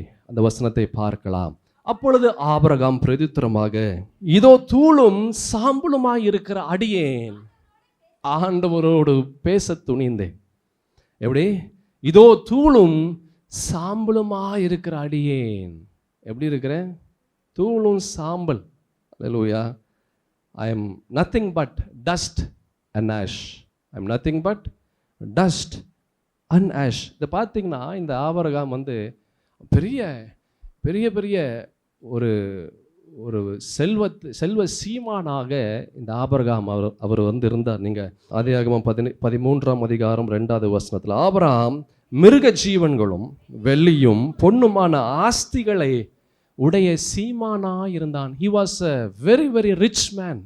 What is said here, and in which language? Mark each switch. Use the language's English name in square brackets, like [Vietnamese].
[Tamil] அந்த வசனத்தை பார்க்கலாம். அப்பொழுது ஆபிரகாம் பிரதித்திரமாக, இதோ தூளும் சாம்பலுமாய் இருக்கிற அடியேன் ஆண்டவரோடு பேச துணிந்தேன். எப்படி? இதோ தூளும் சாம்பலுமாய் இருக்கிற அடியேன். எப்படி இருக்கிற? தூளும் சாம்பல். அல்லேலூயா. [English] I am nothing but dust and ash. I am nothing but dust and ash. [Tamil] இதை பார்த்தீங்கன்னா இந்த ஆபிரகாம் பெரிய பெரிய பெரிய ஒரு ஒரு செல்வ சீமானாக இந்த ஆபிரகாம் அவர் இருந்தார். நீங்கள் ஆதியாகமம் 13ஆம் அதிகாரம் 2வது வசனத்தில், ஆபிரகாம் மிருக ஜீவன்களும் வெள்ளியும் பொன்னுமான ஆஸ்திகளை உடைய சீமானா இருந்தான். [English] He was a very very rich man.